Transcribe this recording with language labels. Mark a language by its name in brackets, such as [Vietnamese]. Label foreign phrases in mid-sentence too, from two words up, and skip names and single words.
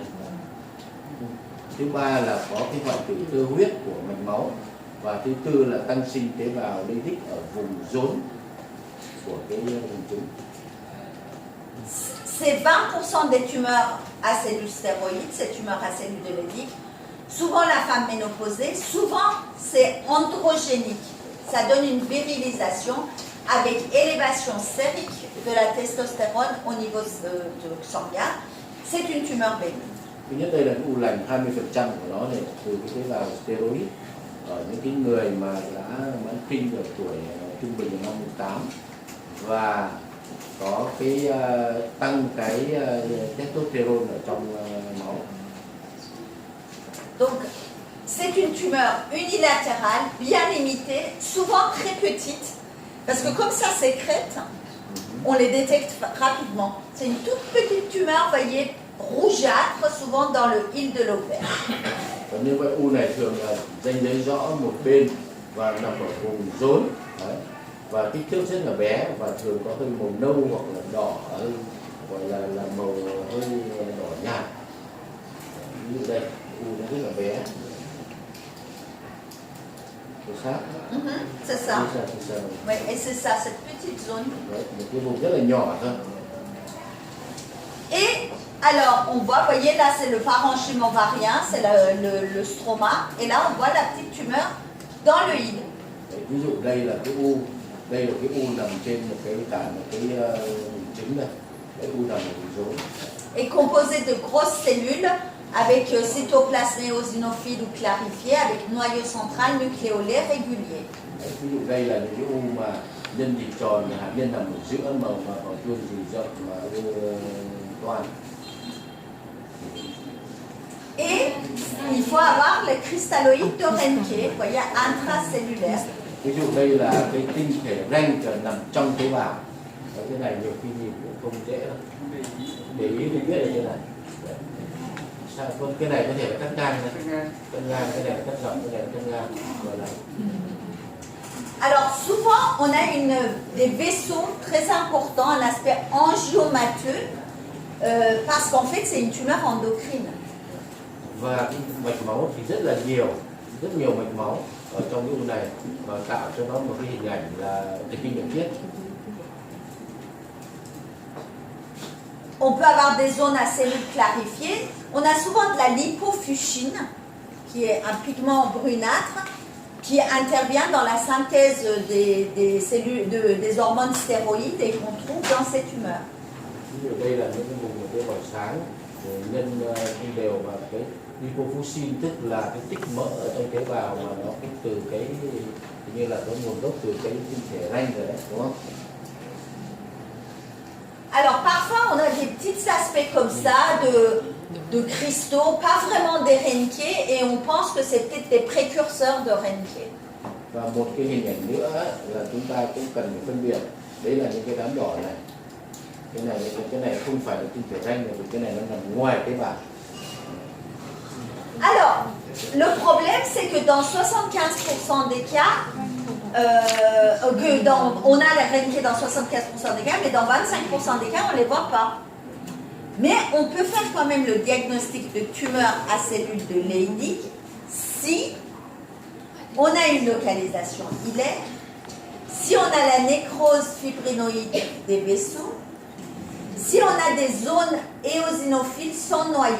[Vietnamese] Thứ ba là có cái hoại tử tơ huyết của mạch máu. Và thứ tư là tăng sinh tế bào Leydig ở vùng rốn của cái vùng trứng. [French] C'est 20% des tumeurs à cellules stéroïdes, ces tumeurs à cellules de Leydig. Souvent la femme ménopausée, souvent c'est androgénique. Ça donne une virilisation avec élévation sérique de la testostérone au niveau sanguin. C'est une tumeur bénigne. [Vietnamese] Thứ nhất đây là cái u lành 20% của nó này từ cái tế bào steroid ở những cái người mà đã mãn kinh ở tuổi trung bình là 58 và có cái tăng cái testosterone ở trong máu. [French] Donc c'est une tumeur unilatérale, bien limitée, souvent très petite, parce que comme ça sécrète, on les détecte rapidement. C'est une toute petite tumeur, voyez, rougeâtre, souvent dans le hile de l'ovaire. [Vietnamese] Và như vậy u này thường là ranh giới rõ một bên và nằm ở vùng rốn. Đấy. Và kích thước rất là bé và thường có hơi màu nâu hoặc là đỏ, gọi là màu hơi đỏ nhạt. Ví dụ đây, u nó rất là bé. [French] C'est ça? C'est ça. C'est ça. Oui, et c'est ça, cette petite zone. [Vietnamese] Đấy, một cái vùng rất là nhỏ thôi. [French] Et alors, on voit, vous voyez, là c'est le parenchyme ovarien, c'est le stroma, et là on voit la petite tumeur dans le hile. [Vietnamese] Đấy, ví dụ đây là cái u nằm trên một cái trứng này, cái u nằm ở vùng rốn. [French] Est composé de grosses cellules avec cytoplasme éosinophile ou clarifié, avec noyau central nucléolaire régulier. [Vietnamese] Đấy, ví dụ đây là những cái u mà nhân thì tròn, hạt nhân nằm ở giữa màu mà còn chuông thì rộng mà toàn. [French] Et il faut avoir les cristalloïdes de Röntgen, vous voyez, intracellulaires. [Vietnamese] Ví dụ đây là cái tinh thể Röntgen nằm trong tế bào. Đấy, cái này nhiều khi nhìn cũng không dễ đâu. Để ý thì biết là thế này. Đấy. Sao, cái này có thể là cắt ngang này. Cắt ngang, cái này là cắt rộng, cái này là cắt ngang. Gọi là [French] Alors souvent, on a des vaisseaux très importants, un aspect angiomateux, parce qu'en fait, c'est une tumeur endocrine. [Vietnamese] Và cái mạch máu thì rất nhiều mạch máu ở trong cái u này và tạo cho nó một cái hình ảnh là thần kinh nội tiết. [French] On peut avoir des zones à cellules clarifiées. On a souvent de la lipofuchine, qui est un pigment brunâtre, qui intervient dans la synthèse des cellules, des hormones stéroïdes et qu'on trouve dans ces tumeurs. [Vietnamese] Ví dụ đây là những cái vùng tế bào sáng nhân cái đều và cái lipofuscin tức là cái tích mỡ ở trong tế bào mà nó cũng từ cái như là có nguồn gốc từ cái tinh thể ranh rồi đấy, đúng không? [French] Alors parfois on a des petits aspects comme ça de cristaux, pas vraiment des Renke, et on pense que c'est peut-être des précurseurs de Renke. [Vietnamese] Và một cái hình ảnh nữa là chúng ta cũng cần phải phân biệt, đấy là những cái đám đỏ này. Cái này không phải là tinh thể ranh, mà cái này nó nằm ngoài tế bào. [French] Alors, le problème c'est que dans 75% des cas, on a la Renke dans 75% des cas, mais dans 25% des cas, on ne les voit pas. Mais on peut faire quand même le diagnostic de tumeur à cellules de Leydig si on a une localisation hilaire, si on a la nécrose fibrinoïde des vaisseaux, si on a des zones éosinophiles sans noyau.